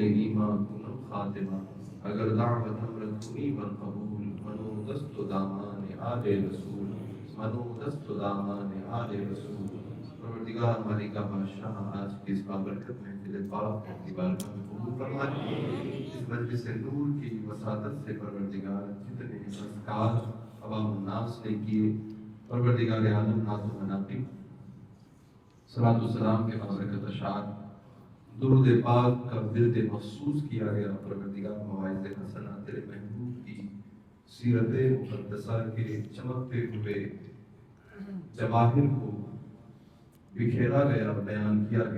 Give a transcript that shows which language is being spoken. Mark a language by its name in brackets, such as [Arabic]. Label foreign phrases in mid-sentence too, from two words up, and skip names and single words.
[Persian] ایمان کنم خاتمہ، اگر دعوت امرت کنی بن قبول، منو دست و دامان آل رسول، منو دست و دامان آل رسول. [Urdu] پروردگار ہماری کا بادشاہ آج کی اس بابرکت محفل پاک کی بارگاہ میں قبول فرمائے. اس مجلس نور کی وساطت سے پروردگار جتنے اذکار عوام الناس نے کیے، پروردگار عالم نعت و مناقب، صلاۃ والسلام کے بابرکت اشعار، درود پاک کا ورد مخصوص کیا گیا، پروردگار مواعظ حسنہ تیرے محبوب کی سیرت مقدسہ کے چمکتے ہوئے جواہر کو بکھیرا گیا، بیان کیا گیا.